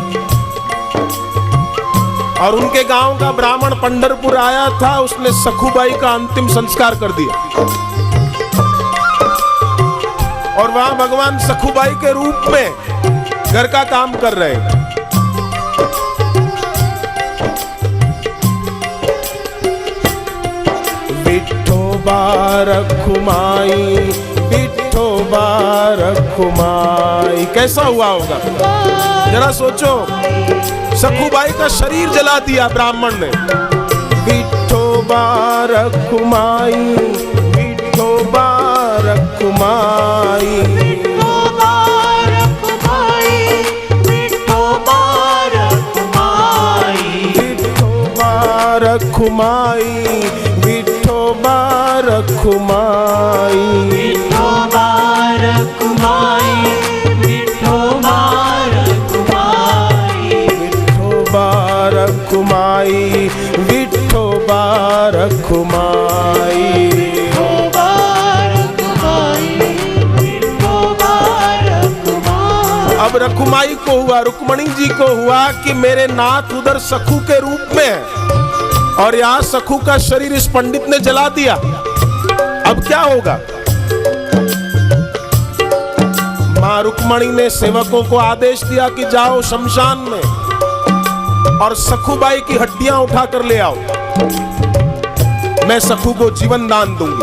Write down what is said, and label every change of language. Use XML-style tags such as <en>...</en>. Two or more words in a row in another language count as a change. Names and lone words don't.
<hi>और उनके गांव का ब्राह्मण पंढरपुर आया था, उसने सखुबाई का अंतिम संस्कार कर दिया और वहां भगवान सखुबाई के रूप में घर का काम कर रहे हैं। विठोबा रखुमाई, विठोबा रखुमाई, कैसा हुआ होगा जरा सोचो, सखुबाई का शरीर जला दिया ब्राह्मण ने। विठोबा रखुमाई, विठोबा रखुमाई, विठोबा रखुमाई, विठोबा रखुमाई, विठोबा रखुमाई, विठोबा रखुमाई, विठोबा रखुमाई, विठोबा रखुमाई, विठोबा रखुमाई, विठोबा रखुमाई। विठोबा रखुमाई, विठोबा रखुमाई। अब रखुमाई को हुआ, रुक्मणी जी को हुआ कि मेरे नाथ उधर सखु के रूप में है और यहाँ सखु का शरीर इस पंडित ने जला दिया, अब क्या होगा? मां रुक्मणी ने सेवकों को आदेश दिया कि जाओ शमशान में और सखुबाई की हड्डियां उठा कर ले आओ, मैं सखु को जीवन दान दूंगी।</hi>